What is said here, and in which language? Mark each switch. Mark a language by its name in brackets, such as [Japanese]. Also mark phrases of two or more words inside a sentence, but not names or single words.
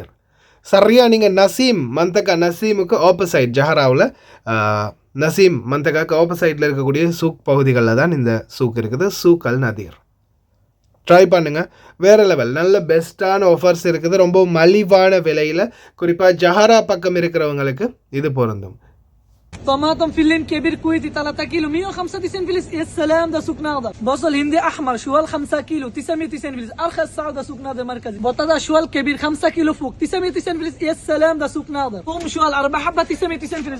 [Tamil] சரியாக நீங்கள் நசீம் மந்தகா, நசீமுக்கு ஆப்போசைட் ஜஹராவில் நசீம் மந்தகாக்கு ஆப்போசைட்டில் இருக்கக்கூடிய சூக் பகுதிகளில் தான் இந்த சூக் இருக்குது. ஷூக் அல் நதீர் ட்ரை பண்ணுங்கள். வேறு லெவல் நல்ல பெஸ்ட்டான ஆஃபர்ஸ் இருக்குது. ரொம்ப மலிவான விலையில், குறிப்பாக ஜஹரா பக்கம் இருக்கிறவங்களுக்கு இது பொருந்தும். [Arabic] طماطم فلين كبير كويتي 3 كيلو 195 فلس. يا سلام ده سوق ناظر. بصل هندي احمر شوال 5 كيلو 990 فلس. ارخص سعر ده سوق ناظر مركزي. بطاطا شوال كبير 5 كيلو فوق 990 فلس. يا سلام ده سوق ناظر. ثوم شوال 4 حبه 990 فلس.